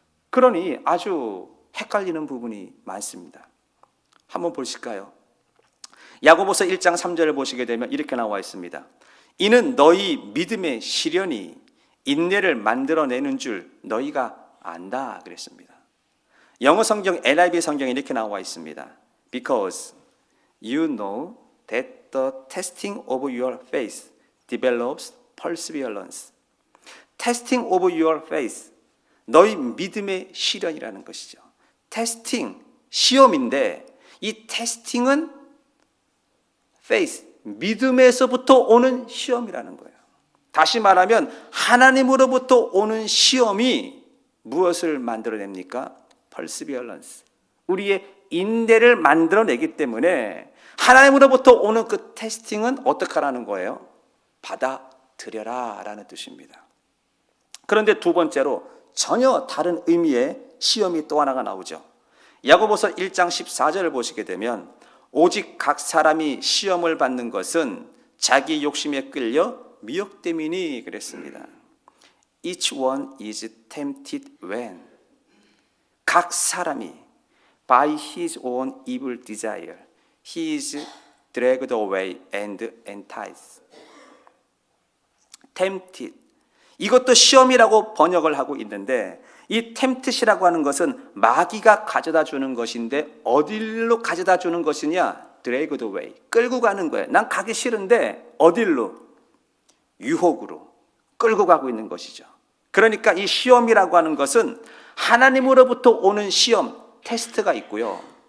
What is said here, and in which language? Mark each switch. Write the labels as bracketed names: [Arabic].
[Korean] 그러니 아주 헷갈리는 부분이 많습니다. 한번 보실까요? 야고보서 1장 3절을 보시게 되면 이렇게 나와 있습니다. 이는 너희 믿음의 시련이 인내를 만들어내는 줄 너희가 안다 그랬습니다. 영어 성경 NIV 성경에 이렇게 나와 있습니다. [English] Because you know that the testing of your faith develops perseverance. Testing of your faith. [Korean] 너희 믿음의 시련이라는 것이죠. 테스팅, 시험인데 이 테스팅은 faith, 믿음에서부터 오는 시험이라는 거예요. 다시 말하면 하나님으로부터 오는 시험이 무엇을 만들어냅니까? [English] perseverance. [Korean] 우리의 인내를 만들어내기 때문에 하나님으로부터 오는 그 테스팅은 어떻게 하라는 거예요? 받아들여라 라는 뜻입니다. 그런데 두 번째로 전혀 다른 의미의 시험이 또 하나가 나오죠. 야고보서 1장 14절을 보시게 되면 오직 각 사람이 시험을 받는 것은 자기 욕심에 끌려 미혹됨이니 그랬습니다. [English] Each one is tempted when [Korean] 각 사람이 [English] by his own evil desire he is dragged away and enticed. tempted. [Korean] 이것도 시험이라고 번역을 하고 있는데 이 tempt이라고 하는 것은 마귀가 가져다 주는 것인데 어디로 가져다 주는 것이냐? [English] dragged away. [Korean] 끌고 가는 거예요. 난 가기 싫은데 어디로? 유혹으로 끌고 가고 있는 것이죠. 그러니까 이 시험이라고 하는 것은 하나님으로부터 오는 시험, 테스트가 있고요.